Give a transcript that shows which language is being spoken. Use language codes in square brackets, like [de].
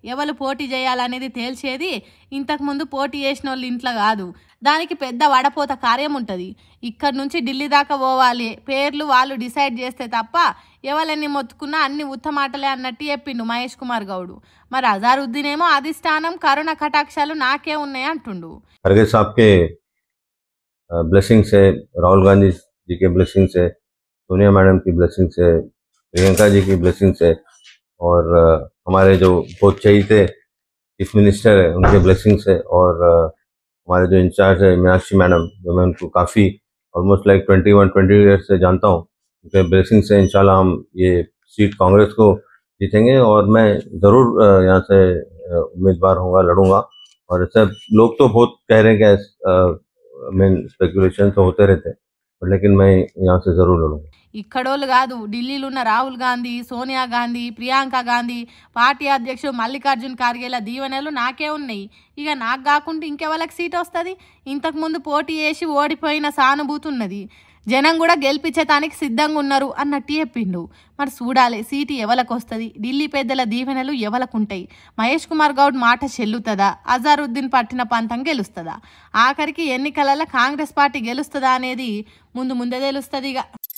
[te] ఎవరు పోటీ చేయాలనేది తేల్చేది ఇంతకుముందు పోటీ చేసిన వాళ్ళు ఇంట్లో కాదు. దానికి పెద్ద వడపోత కార్యం ఉంటుంది. ఇక్కడ నుంచి ఢిల్లీ దాకా పోవాలి, పేర్లు వాళ్ళు డిసైడ్ చేస్తే తప్ప ఎవరెన్ని మొత్తుకున్నా అన్ని ఉత్తమాటలే అన్నట్టు చెప్పిండు మహేష్ కుమార్ గౌడ్. మరి అజారుద్దీన్ ఏమో అధిష్టానం కరుణ కటాక్షాలు నాకే ఉన్నాయి అంటుండు. [hi] खड़गे साहब के ब्लेसिंग्स है, राहुल गांधी जी के ब्लेसिंग्स है, सोनिया मैडम की ब्लेसिंग्स है, प्रियंका जी की ब्लेसिंग्स है, और हमारे जो बहुत चहीते चीफ मिनिस्टर है उनके ब्लेसिंग्स है, और हमारे जो इंचार्ज है मीनाक्षी मैडम, जो मैं उनको काफ़ी [en] almost like 21-20 years [hi] से जानता हूँ, उनके ब्लेसिंग से इंशाल्लाह हम ये सीट कांग्रेस को जीतेंगे और मैं ज़रूर यहाँ से उम्मीदवार होऊंगा, लड़ूंगा। और ऐसे लोग तो बहुत कह रहे हैं कि मीन स्पेकुलेशन तो होते रहते हैं, लेकिन मैं यहाँ से ज़रूर लड़ूंगा। [te] ఇక్కడోళ్ళు కాదు, ఢిల్లీలో ఉన్న రాహుల్ గాంధీ, సోనియా గాంధీ, ప్రియాంక గాంధీ, పార్టీ అధ్యక్షుడు మల్లికార్జున్ ఖార్గేల దీవెనలు నాకే ఉన్నాయి. ఇక నాకు కాకుండా ఇంకెవరికి సీట్ వస్తుంది? ఇంతకుముందు పోటీ చేసి ఓడిపోయిన సానుభూతి ఉన్నది. జనం కూడా గెలిపించటానికి సిద్ధంగా ఉన్నారు అన్నట్టు చెప్పిండు. మరి చూడాలి సీటు ఎవరికి వస్తుంది, ఢిల్లీ పెద్దల దీవెనలు ఎవలకుంటాయి, మహేష్ కుమార్ గౌడ్ మాట చెల్లుతుందా, అజారుద్దీన్ పట్టిన పంతం గెలుస్తుందా, ఆఖరికి ఎన్నికలలో కాంగ్రెస్ పార్టీ గెలుస్తుందా అనేది ముందే తెలుస్తుంది ఇక.